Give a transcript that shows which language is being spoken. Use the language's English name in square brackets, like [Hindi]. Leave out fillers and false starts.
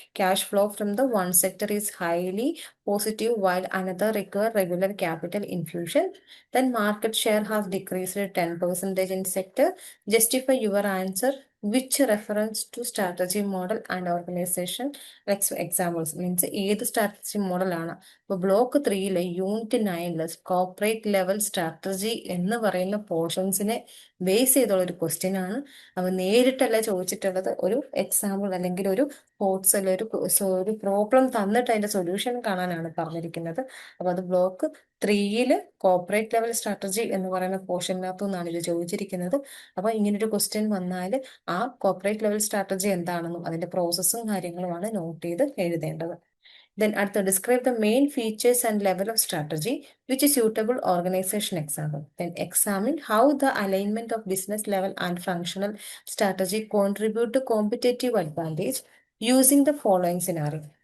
[English] Cash flow from the one sector is highly positive while another require regular capital infusion. Then market share has decreased 10% in sector. Justify your answer. Which reference to strategy model and organization examples means [Malayalam] ഏത് strategy മോഡലാണ്. ഇപ്പൊ block 3 unit 9 corporate level strategy എന്ന് പറയുന്ന പോർഷൻസിനെ base ചെയ്തുള്ള ഒരു question ആണ്. അപ്പൊ നേരിട്ടല്ല ചോദിച്ചിട്ടുള്ളത്, ഒരു എക്സാമ്പിൾ അല്ലെങ്കിൽ ഒരു കോട്സ് അല്ലെ ഒരു പ്രോബ്ലം തന്നിട്ട് അതിന്റെ സൊല്യൂഷൻ കാണാനാണ് പറഞ്ഞിരിക്കുന്നത്. അപ്പൊ അത് ബ്ലോക്ക് 3 കോർപ്പറേറ്റ് ലെവൽ സ്ട്രാറ്റജി എന്ന് പറയുന്ന പോർഷനകത്തു നിന്നാണ് ഇത് ചോദിച്ചിരിക്കുന്നത്. അപ്പൊ ഇങ്ങനൊരു ക്വസ്റ്റ്യൻ വന്നാൽ ആ കോർപ്പറേറ്റ് ലെവൽ സ്ട്രാറ്റജി എന്താണെന്നും അതിന്റെ പ്രോസസ്സും കാര്യങ്ങളുമാണ് നോട്ട് ചെയ്ത് എഴുതേണ്ടത്. [English] Then [Malayalam] അടുത്ത, [English] describe the main features and level of strategy which is suitable organization example. Then examine how the alignment of business level and functional strategy contribute to competitive advantage using the following scenario.